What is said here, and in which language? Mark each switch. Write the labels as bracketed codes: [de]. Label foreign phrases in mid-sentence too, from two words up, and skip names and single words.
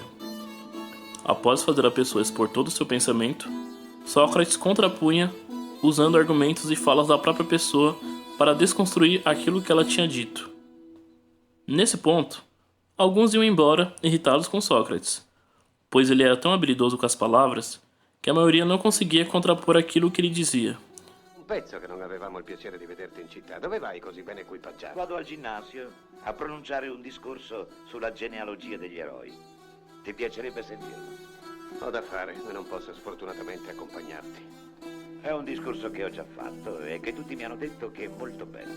[pt] Após fazer a pessoa expor todo o seu pensamento, Sócrates contrapunha usando argumentos e falas da própria pessoa para desconstruir aquilo que ela tinha dito. Nesse ponto, alguns iam embora irritados com Sócrates, pois ele era tão habilidoso com as palavras que a maioria não conseguia contrapor aquilo que ele dizia. [it] Un pezzo che non avevamo il piacere di vederti in città. Dove vai così ben equipaggiato? Vado al ginnasio a pronunciare un discorso sulla genealogia degli eroi. Ti piacerebbe sentirlo? Ho da fare e non posso sfortunatamente accompagnarti. È un discorso che ho già fatto e che tutti mi hanno detto che è molto bello.